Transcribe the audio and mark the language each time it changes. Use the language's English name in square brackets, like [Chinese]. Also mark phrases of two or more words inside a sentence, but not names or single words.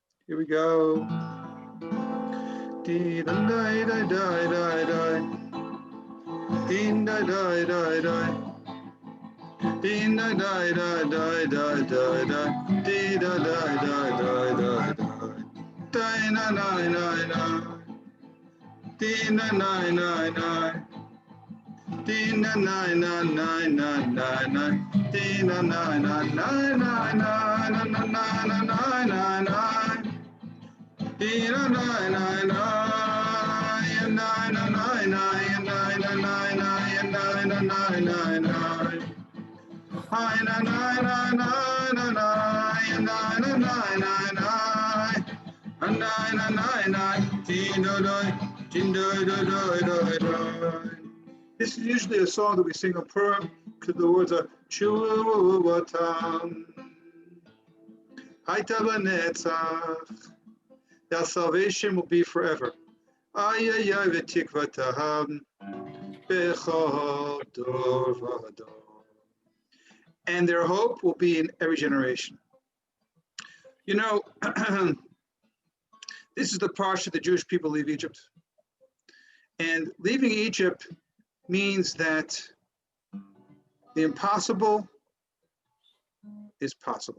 [English] Here we go. Dee da da da da da da. Dee da da da da. Dee da da da da da da da. Dee da da da da da da. Da na na na na. Dee na na na na. Dee na na na na na na na. Dee na na na na na na na na na na na na. Dee na na na na. Na na na na na na na na na na na na. Hi na na na na na na na na na na na. Na na na na. Dee do do. Dee do do do do do. This is usually a song that we sing on Purim because the words are [Hebrew] ישועתם היתה נצח. [English] Their salvation will be forever. [Hebrew] איי איי איי ותקוותם בכל דור ודור. [English] And their hope will be in every generation. You know, this is the parsha the Jewish people leave Egypt. And leaving Egypt means that the impossible is possible.